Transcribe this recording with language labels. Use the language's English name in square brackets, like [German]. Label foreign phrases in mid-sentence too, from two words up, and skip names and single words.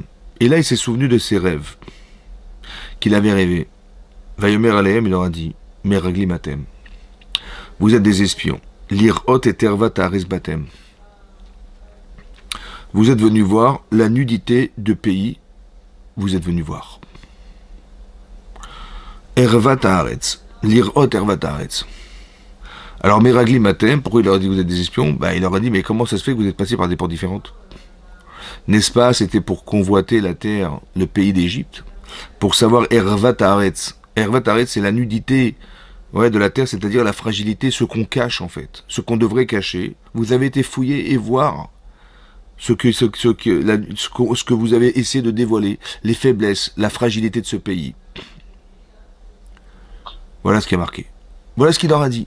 [French] Et là, il s'est souvenu de ses rêves qu'il avait rêvés. [Hebrew] ויאמר אליהם, [French] il leur a dit, [Hebrew] מרגלים אתם. [French] Vous êtes des espions. [Hebrew] לראות את ערות באתם. [French] Vous êtes venus voir la nudité de pays. Vous êtes venus voir. [Hebrew] ערות הארץ. לראות ערות הארץ. [French] Alors [Hebrew] מרגלים אתם, [French] pourquoi il leur a dit vous êtes des espions? Il leur a dit mais comment ça se fait que vous êtes passés par des portes différentes? N'est-ce pas, c'était pour convoiter la terre, le pays d'Égypte, pour savoir [Hebrew] ערות הארץ. ערות הארץ, [French] c'est la nudité de la terre, c'est-à-dire la fragilité, ce qu'on cache en fait, ce qu'on devrait cacher. Vous avez été fouillé et voir ce que vous avez essayé de dévoiler, les faiblesses, la fragilité de ce pays. Voilà ce qui est marqué. Voilà ce qu'il leur a dit.